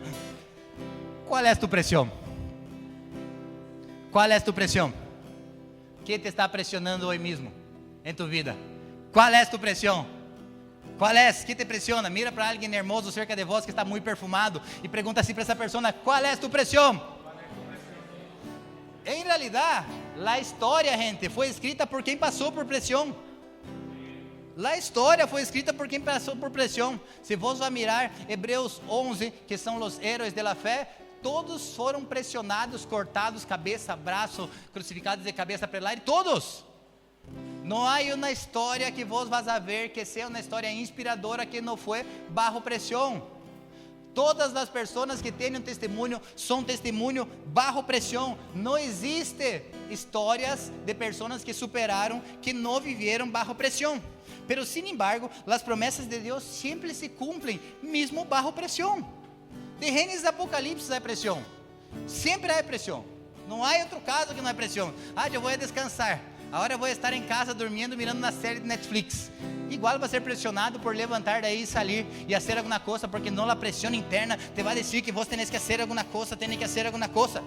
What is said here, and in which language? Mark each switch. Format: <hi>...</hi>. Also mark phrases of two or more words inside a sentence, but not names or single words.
<pt>Qual é a tua pressão? Qual é a tua pressão?</pt> <es>que te está presionando hoy mismo en tu vida? ¿Cuál es tu presión? ¿Cuál es? ¿Qué te presiona? Mira para alguien hermoso cerca de vos que está muy perfumado y pregunta así para esa persona: ¿cuál es tu presión? En realidad, la historia, gente, fue escrita por quien pasó por presión.</es> <pt>La história foi escrita por quem passou por pressão. Se vos vai mirar Hebreus 11, que são os heróis da fé, todos foram pressionados, cortados, cabeça, braço, crucificados de cabeça para lá, e todos. Não há uma história que</pt> <es>vos vas a ver</es> <pt>que seja uma história inspiradora que não foi bajo pressão. Todas as pessoas que têm um testemunho são testemunho bajo pressão. Não existe histórias de pessoas que superaram, que não viveram bajo pressão.</pt> <es>Pero sin embargo,</es> <pt>as promessas de Deus sempre se cumprem, mesmo bajo pressão. De Gênesis a Apocalipse há pressão. Sempre há pressão. Não há outro caso que não há pressão. Eu vou descansar. Agora eu vou estar em casa dormindo, mirando uma série de Netflix. Igual vai ser pressionado por levantar daí e sair e fazer alguma coisa, porque não a pressão interna te vai dizer que você tem que fazer alguma coisa, tem que fazer alguma coisa.</pt>